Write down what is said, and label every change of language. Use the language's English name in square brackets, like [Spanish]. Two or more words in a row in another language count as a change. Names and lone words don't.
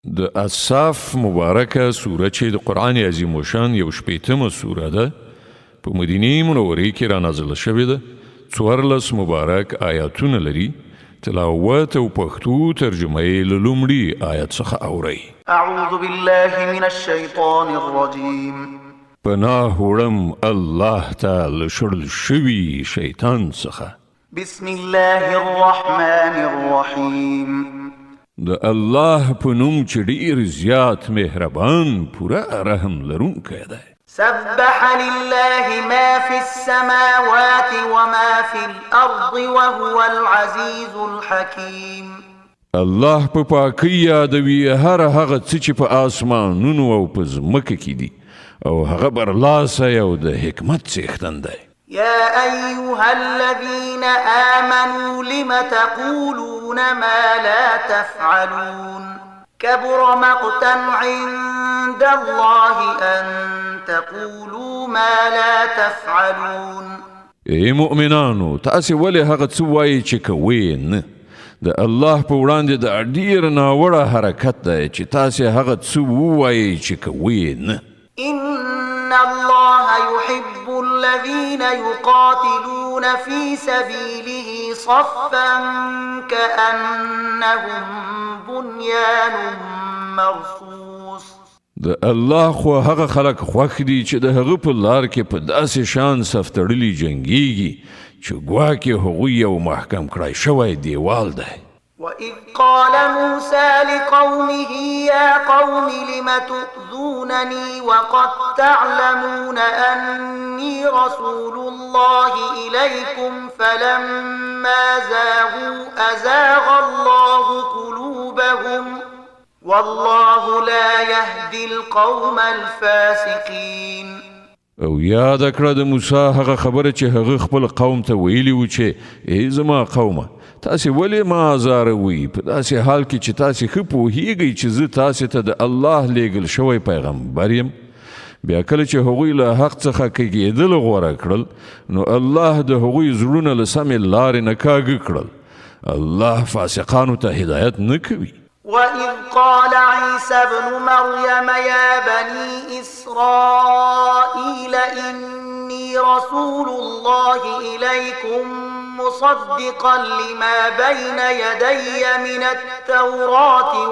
[Pashto] د اصاف مبارکه سوره چې د قرآن عظیم الشان یو شپیتمه سوره ده په مدینه منورې کې را نازله شوې ده 14 مبارک آیاتونه لري تلاوت او پښتو ترجمه یې له لومړي آیت څخه اورئ. [Arabic] اعوذ بالله من الشیطان الرجیم [Pashto] پناه وړم الله ته له شړل شوي شیطان څخه. [Arabic] بسم الله الرحمن الرحیم [Pashto] د الله په نوم چې ډېر زیات مهربان پوره رحم لرونکی دی. [Arabic] سبح لله ما في السماوات وما في الأرض وهو العزيز الحكيم. [Pashto] الله په پاکۍ یادوي هر هغه څه چې په آسمانونو او په ځمکه کې دي او هغه برلاسه او د حکمت څښتن دی. [Arabic] يا أيها الذين آمنوا لم تقولون ما لا تفعلون كبر مقتا عند الله أن تقولوا ما لا تفعلون. [Pashto] ای مؤمنانو تاسې ولې هغه څه وایئ چې کوئ نه؟ د الله په وړاندې د ډېر ناوړه حرکت دی چې تاسې هغه څه ووایئ چې کوئ نه. [Arabic] إن الله يحب الذين يقاتلون في سبيله صفا كأنهم بنيان مرصوص. [Pashto] د الله خو هغه خلک خوښ دي چې د هغه په لار کې په داسې شان صف تړلي جنګیږي چې ګواکې هغوی یو محکم کړای شوی دیوال دی. [Arabic] وإذ قال موسى لقومه يا قوم لم تؤذونني وقد تعلمون أني رسول الله إليكم فلما زاغوا أزاغ الله قلوبهم والله لا يهدي القوم الفاسقين. [Pashto] او یاد کړه د موسی هغه خبره چې هغه خپل قوم ته ویلي و چې ای زما قومه تاسې ولې ما ازاروئ په داسې حال کې چې تاسې ښه پوهیږئ چې زه تاسې ته د الله لیږل شوی پیغمبر یم. بیا کله چې هغوی له حق څخه کږېدل غوره کړل نو الله د هغوی زړونه له سمې لارې نه کاږه کړل. الله فاسقانو ته هدایت نه کوي. [Arabic] وإذ قال عيسى ابن مريم يا بني إسرائيل إني رسول الله إليكم مصدقا لما بين يدي من التوراة